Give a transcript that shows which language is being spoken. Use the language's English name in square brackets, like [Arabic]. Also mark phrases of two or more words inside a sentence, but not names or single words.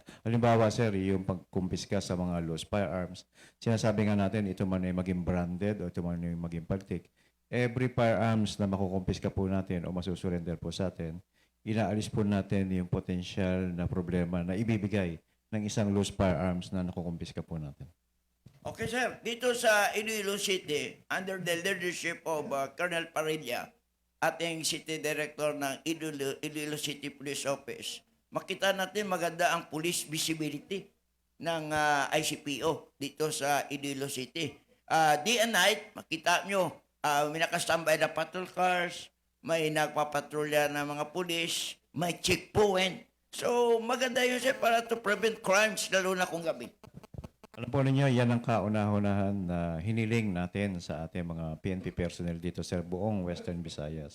[Filipino] Halimbawa, sir, yung pagkumpiska sa mga [English] loose firearms, [Filipino] sinasabi nga natin ito man ay maging branded o ito man ay maging paltik. [English] Every firearms [Filipino] na makukumpiska po natin o masusurrender po sa atin, inaalis po natin yung potential na problema na ibibigay ng isang [English] loose firearms [Filipino] na nakukumpiska po natin. Okay, sir. Dito sa Iloilo City, [English] under the leadership of Colonel Parilla, [Filipino] ating City Director ng Iloilo City Police Office, makita natin maganda ang police visibility ng ICPO dito sa Iloilo City. [English] Day and night, [Filipino] makita nyo, may nakastambay na patrol cars, may nagpapatrolya ng mga pulis, may checkpoint. So, maganda yun sir para [English] to prevent crimes, [Filipino] lalo na kung gabi. Alam po ninyo, yan ang kauna-unahan na hiniling natin sa ating mga PNP personnel dito sa buong Western Visayas.